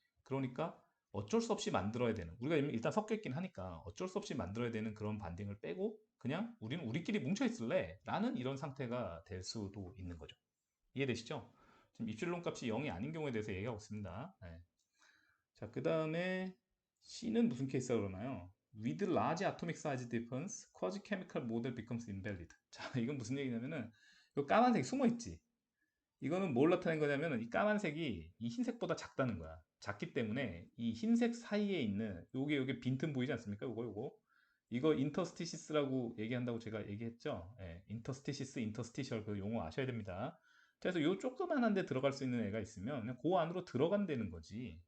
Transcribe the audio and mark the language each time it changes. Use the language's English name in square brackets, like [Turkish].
[Korean] 그러니까 어쩔 수 없이 만들어야 되는 우리가 일단 섞여 있긴 하니까 어쩔 수 없이 만들어야 되는 그런 반딩을 빼고 그냥 우리는 우리끼리 뭉쳐 있을래 라는 이런 상태가 될 수도 있는 거죠. 이해되시죠? 지금 입실론 값이 0이 아닌 경우에 대해서 얘기하고 있습니다. 네. 자, 그 다음에 C는 무슨 케이스가 그러나요? [English] With large atomic size difference, quasi-chemical model becomes invalid. [Korean] 자, 이건 무슨 얘기냐면은 이 까만색 숨어 있지. 이거는 뭘 나타낸 거냐면은 이 까만색이 이 흰색보다 작다는 거야. 작기 때문에 이 흰색 사이에 있는 요게 빈틈 보이지 않습니까? 요거 이거 인터스티시스라고 얘기한다고 제가 얘기했죠. 예, 인터스티시스, 인터스티셜 그 용어 아셔야 됩니다. 그래서 요 조그만한 데 들어갈 수 있는 애가 있으면 그냥 그 안으로 들어간다는 거지.